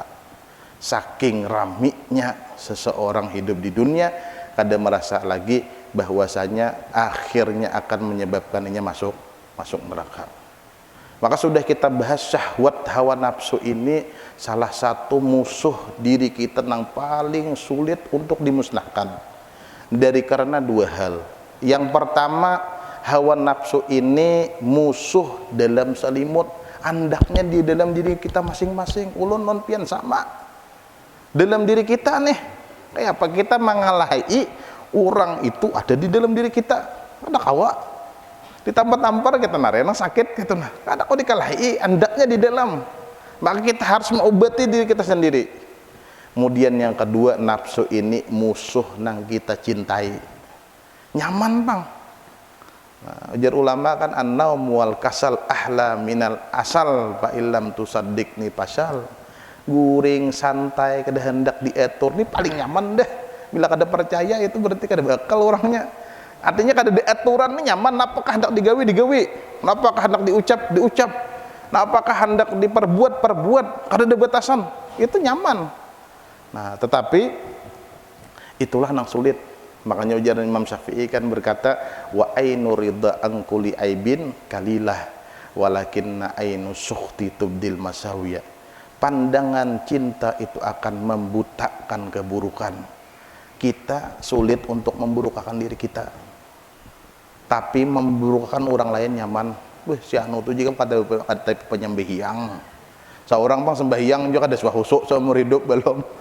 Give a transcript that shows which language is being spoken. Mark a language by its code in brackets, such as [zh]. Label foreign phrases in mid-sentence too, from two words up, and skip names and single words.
[bjn] Saking ramiknya seseorang hidup di dunia, kada merasa lagi bahwasanya akhirnya akan menyebabkan ini masuk neraka. Maka sudah kita bahas syahwat hawa nafsu ini salah satu musuh diri kita yang paling sulit untuk dimusnahkan. Dari karena dua hal. Yang pertama, hawa nafsu ini musuh dalam selimut, andaknya di dalam diri kita masing-masing. Ulun non pian sama. Dalam diri kita nih, kayak apa kita mengalahi orang itu ada di dalam diri kita. Ada kawa ditampar-tampar kita narena sakit gitu nah. Kada kok dikalahi, andaknya di dalam. Maka kita harus mengobati diri kita sendiri. Kemudian yang kedua, nafsu ini musuh nang kita cintai. Nyaman bang. Nah, ujar ulama kan [ar] النوم والكسل أحلى من العسل فإن لم تصدقني فاسأل. [bjn] Guring santai kada hendak diatur ni paling nyaman deh. Bila kada percaya itu berarti kada bakal orangnya. Artinya kada ada aturan ini nyaman, apakah hendak digawi, apakah hendak diucap, apakah hendak diperbuat, kada ada batasan, itu nyaman. Nah, tetapi itulah yang sulit. Makanya ujaran Imam Syafi'i kan berkata, [ar] وعين الرضا عن كل عيب كليلة ولكن عين السخط تبدي المساويا. [bjn] Pandangan cinta itu akan membutakan keburukan. Kita sulit untuk memburukkan diri kita. Tapi memburukkan orang lain nyaman. Wih, si anu tu juga pada penyembahyang. Seorang bang sembahyang juga ada suah husuk seumur hidup belum.